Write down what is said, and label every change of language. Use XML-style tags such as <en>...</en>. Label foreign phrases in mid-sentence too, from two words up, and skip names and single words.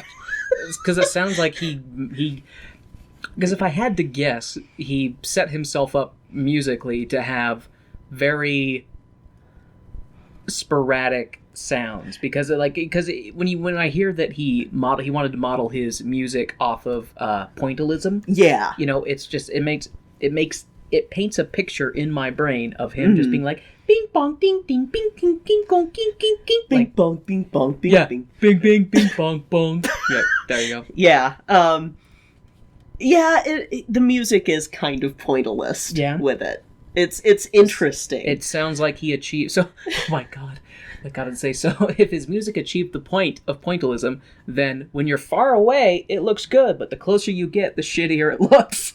<en>Because it sounds like he because if I had to guess, he set himself up musically to have very sporadic sounds, because when I hear that he wanted to model his music off of pointillism, yeah, it's just it paints a picture in my brain of him just being like bing bong ding ding bing ding ding gong ging ging ging bing bong bing bong bing bing bing bing bing bong bong. Yeah, there you go. Yeah, the music is kind of pointillist with it. It's interesting. It sounds like he achieved... So, oh my god. I gotta say, so if his music achieved the point of pointillism, then when you're far away, it looks good, but the closer you get, the shittier it looks.</en>